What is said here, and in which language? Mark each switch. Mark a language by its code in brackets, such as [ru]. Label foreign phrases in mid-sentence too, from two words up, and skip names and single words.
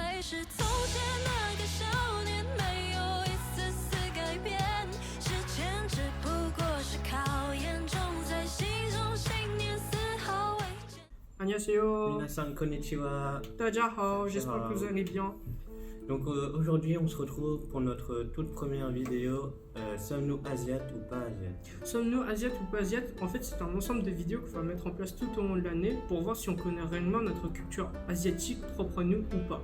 [zh] 是从前那个少年，没有一丝丝改变。时间只不过是考验，种在心中信念丝毫未减。 [ko] 안녕하세요. [ja] 皆さんこんにちは. [zh] 大家好, [fr] j'espère que vous allez bien. Donc aujourd'hui on se retrouve pour notre toute première vidéo. Sommes-nous asiates ou pas asiates? Sommes-nous asiates ou pas asiates? En fait, c'est un ensemble de vidéos qu'on va mettre en place tout au long de l'année pour voir si on connaît réellement notre culture asiatique propre à nous ou pas.